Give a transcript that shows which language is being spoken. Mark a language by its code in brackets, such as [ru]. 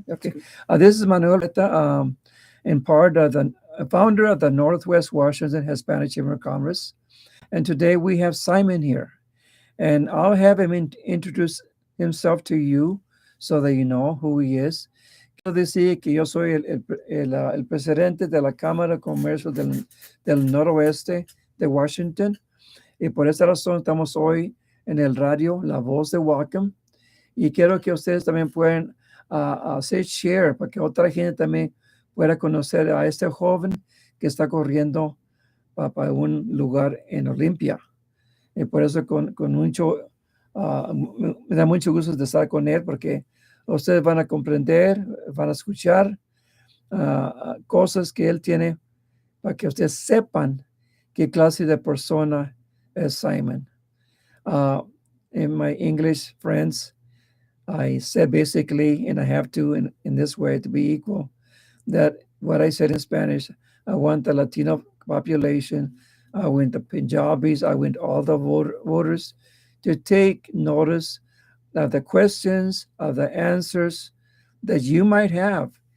[en] Okay. This is Manuel Reta, in part of the founder of the Northwest Washington Hispanic Chamber of Commerce. And today we have Simon here. And I'll have him introduce himself to you so that you know who he is. [es] Quiero decir que yo soy el presidente de la Cámara de Comercio del Noroeste de Washington. Y por esa razón estamos hoy en el radio La Voz de Whatcom. Y quiero que ustedes también puedan hacer share para que otra gente también pueda conocer a este joven que está corriendo para un lugar en Olimpia. Y por eso con mucho, me da mucho gusto de estar con él porque ustedes van a comprender, van a escuchar cosas que él tiene para que ustedes sepan qué clase de persona es Simon. [en] In my English friends, I said basically, and I have to in this way to be equal, that what I said in Spanish, I want the Latino population, I want the Punjabis, I want all the voters to take notice of the questions, of the answers that you might have.